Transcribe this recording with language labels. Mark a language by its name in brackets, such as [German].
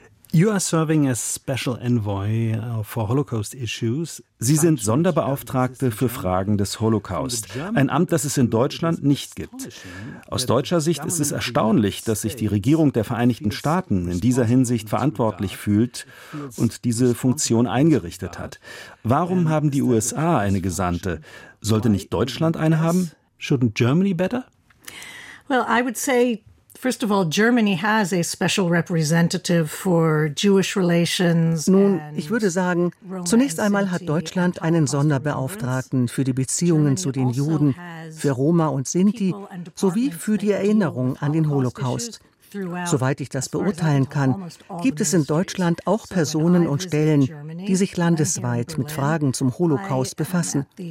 [English] You are serving as special envoy for Holocaust issues. [German] Sie sind Sonderbeauftragte für Fragen des Holocaust, ein Amt, das es in Deutschland nicht gibt. Aus deutscher Sicht ist es erstaunlich, dass sich die Regierung der Vereinigten Staaten in dieser Hinsicht verantwortlich fühlt und diese Funktion eingerichtet hat. Warum haben die USA eine Gesandte? Sollte nicht Deutschland eine haben? [English] Shouldn't Germany better? Well, I would say, first of all, Germany has a special representative for Jewish relations. [German] Nun, ich würde sagen, zunächst einmal hat Deutschland einen Sonderbeauftragten für die Beziehungen zu den Juden, für Roma und Sinti, sowie für die Erinnerung an den Holocaust. Soweit ich das beurteilen kann, gibt es in Deutschland auch Personen und Stellen, die sich landesweit mit Fragen zum Holocaust befassen.